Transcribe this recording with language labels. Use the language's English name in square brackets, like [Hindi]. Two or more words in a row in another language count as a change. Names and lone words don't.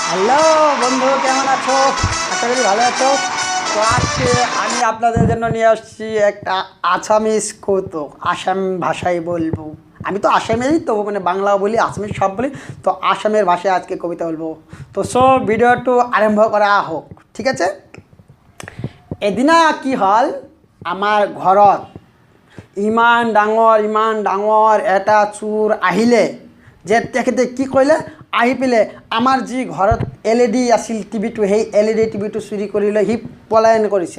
[Bangla] হ্যালো বন্ধু, কেমন আছো? আশা করি ভালো আছো। তো আজকে আমি আপনাদের জন্য নিয়ে আসছি একটা আসামিস কৌতুক। আসাম ভাষায় বলবো। আমি তো আসামেরই, তো মানে বাংলাও বলি, আসামিস সব বলি। তো আসামের ভাষায় আজকে কবিতা বলবো। তো ভিডিওটো আরম্ভ করা হোক, ঠিক আছে? [Assamese] এদিনা কি হল, আমাৰ ঘৰত ইমান ডাঙৰ এটা চোৰ আহিলে যে তেখেতে কি কৰিলে, আহি পেলাই আমাৰ যি ঘৰত LED আছিল টিভিটো, সেই LED টিভিটো চুৰি কৰি লৈ সি পলায়ন কৰিছে।